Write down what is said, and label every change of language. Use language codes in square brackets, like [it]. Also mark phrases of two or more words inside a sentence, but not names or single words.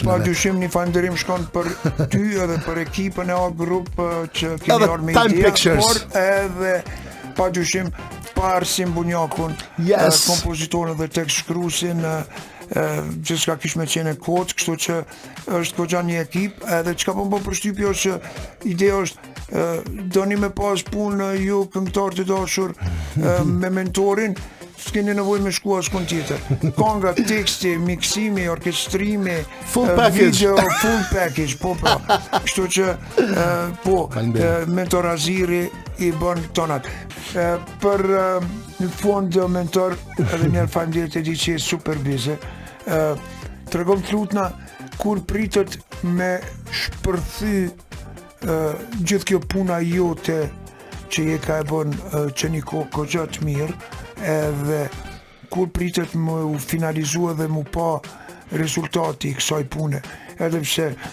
[sq] Pa dyshim një falënderim shkon për ty edhe për ekipën e A Group që kemi ardhur me ide, por edhe pa dyshim Parsin Bunjakun, kompozitorën dhe tekst shkruesin, gjithçka kish me qenë kot, kështu që është goxha një ekip, edhe çka po më përshtypje është që ideja është doni me pas punë ju këngëtar të dashur me mentorin, s'keni nevojë me shku as kënd tjetër. Kënga, teksti, miksimi, orkestrimi, [en] full package, video, full package, [sq] po. Kështu që mentor Aziri i bën tonat. Për në fond mentor, edhe një faleminderit e di që je [en] super busy. [sq] Tregom të lutna kur pritet me shpërthy gjithë kjo puna jote që je ka e bën që një kohë të mirë, edhe kur pritet më u finalizua dhe mu pa rezultati i kësaj pune, edhe pse